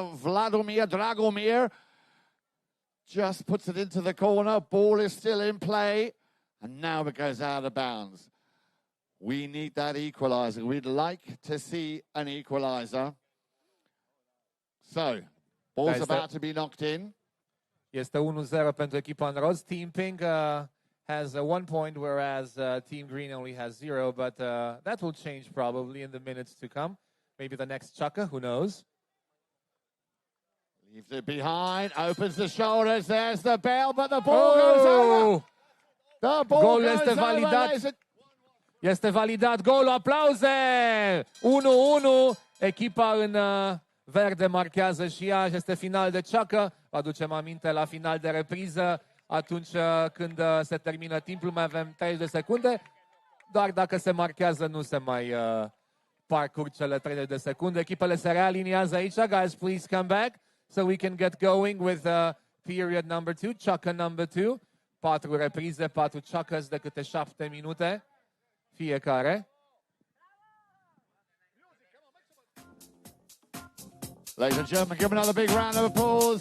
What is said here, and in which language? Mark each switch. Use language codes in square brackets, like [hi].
[en] Vladimir Dragomir just puts it into the corner. Ball is still in play, and now it goes out of bounds. We need that equalizer. We'd like to see an equalizer. So, ball's about to be knocked in. [ro] Este 1-0 pentru echipa în roz. [en] Team Pink has 1 point, whereas Team Green only has 0. But that will change probably in the minutes to come. Maybe the next Chaka, who knows? Leaves it behind, opens the shoulders. There's the bell, but the ball goes over. The ball goes [ro] este validat. [en] over. [ro] Este validat golul. Aplauze! 1-1. Echipa în verde marchează și ea. Este final de ceacă. Vă aducem aminte la final de repriză. Atunci când se termină timpul, mai avem 30 de secunde. Doar dacă se marchează, nu se mai parcurg cele 30 de secunde. Echipele se realiniază aici. [en] Guys, please come back so we can get going with period number 2, ceacă number 2. [ro] 4 reprize, 4 ceacăs de câte 7 minute fiecare. [en] Ladies and gentlemen, give another big round of applause.